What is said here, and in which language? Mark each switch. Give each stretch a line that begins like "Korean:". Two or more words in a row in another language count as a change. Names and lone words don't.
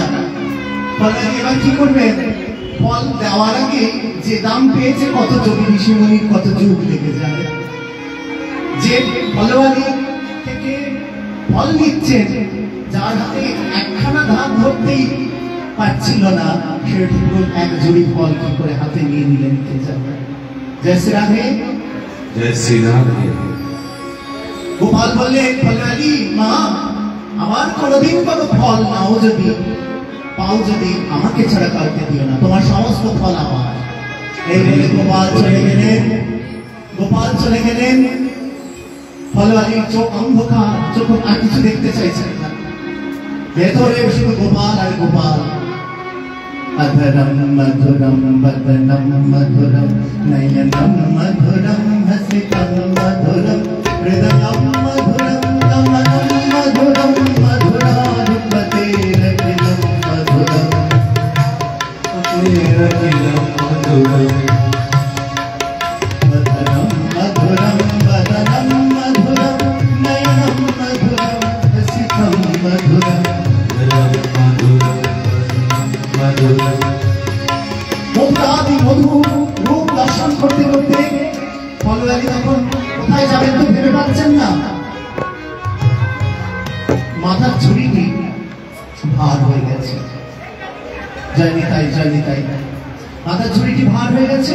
Bangla: এবার কি করবেন, ফল দেওয়ার আগে যে দাম পেয়েছে কত যোগী ঋষিমুনির কত যুগ লেগে যায়। যে ফলওয়ালি থেকে ফল নিচ্ছেন, যার হাতে একখানা ধান ধরতেই পারছিল না, সেটুকু এক জুড়ি ফল কি করে হাতে নিয়ে নিলেন কে জানে। জয় শ্রী রাধে,
Hindi: जय श्री राधे।
Bangla: গোপাল বললেন ফলওয়ালি মা, আমার কোনোদিন কোনো ফল নাও যদি পাও, যদি আমাকে ছাড়া কাউকে দিও না, তোমার সমস্ত ফল আমার। এই বলে গোপাল চলে গেলেন। গোপাল চলে গেলেন, ফলওয়ালির চোখ অন্ধকার, চোখ আর কিছু দেখতে চাইছেন না, ভেতরে শুধু গোপাল আর গোপাল।
Sanskrit: अधरम मधुरम वदनम मधुरम नयनम मधुरम हसितम मधुरम हृदयम मधुरम कमलम मधुरम मधुराधिपते रखिलम मधुरम रखिलम मधुरम वदनम मधुरम वदनम मधुरम नयनम मधुरम हसितम मधुरम
Bangla: মধুরাদি মধু রূপ দর্শন করতে করতে ফলওয়ালি তখন কোথায় যাবেন তো ভেবে পাচ্ছেন না। মাথার ঝুড়িটি ভার হয়ে গেছে, জয় নিতাই জয় নিতাই, মাথার ঝুড়িটি ভার হয়ে গেছে।